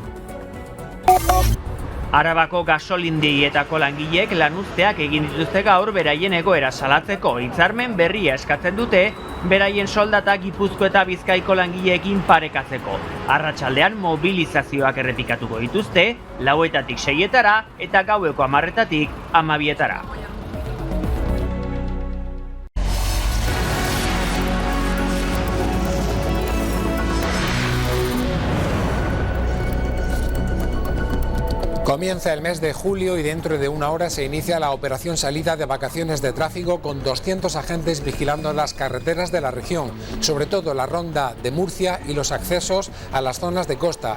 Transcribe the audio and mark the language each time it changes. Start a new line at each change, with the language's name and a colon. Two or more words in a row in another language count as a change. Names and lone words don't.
Basque: Arabako gasolindegietako langileek lanuzteak egin dituzte gaur beraien egoera salatzeko. Hitzarmen berria eskatzen dute, beraien soldata Gipuzko eta Bizkaiko langileekin parekatzeko. Arratsaldean mobilizazioak errepikatuko dituzte, 4:00 - 6:00 eta gaueko 10:00 - 12:00.
Spanish: Comienza el mes de julio y dentro de una hora se inicia la operación salida de vacaciones de tráfico con 200 agentes vigilando las carreteras de la región, sobre todo la ronda de Murcia y los accesos a las zonas de costa.